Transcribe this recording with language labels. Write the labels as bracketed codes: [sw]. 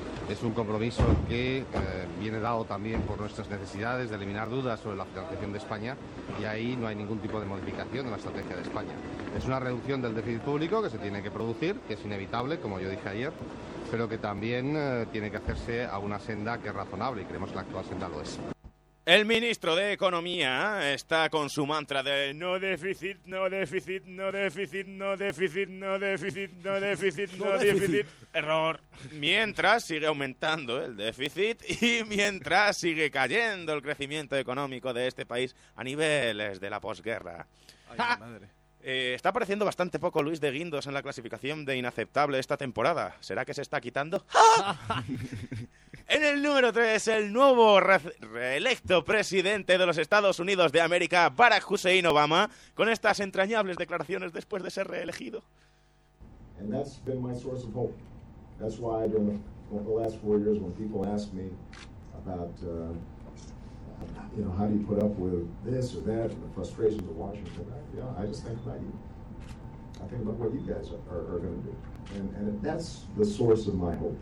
[es] Es un compromiso que viene dado también por nuestras necesidades de eliminar dudas sobre la financiación de España y ahí no hay ningún tipo de modificación en la estrategia de España. Es una reducción del déficit público que se tiene que producir, que es inevitable, como yo dije ayer, pero que también tiene que hacerse a una senda que es razonable y creemos que la actual senda lo es. El ministro de Economía está con su mantra de no déficit, no déficit, no déficit, no déficit, no déficit, no déficit, no déficit. Error. Mientras sigue aumentando el déficit y mientras sigue cayendo el crecimiento económico de este país a niveles de la posguerra. Está apareciendo bastante poco Luis de Guindos en la clasificación de inaceptable esta temporada. ¿Será que se está quitando? En el número 3, el nuevo reelecto presidente de los Estados Unidos de América, Barack Hussein Obama, con estas entrañables declaraciones después de ser reelegido. [en] And that's been my source of hope. That's why during the last 4 years when people ask me about how do you put up with this or that and the frustrations of Washington, I just think about you. I think about what you guys are going to do. And that's the source of my hope.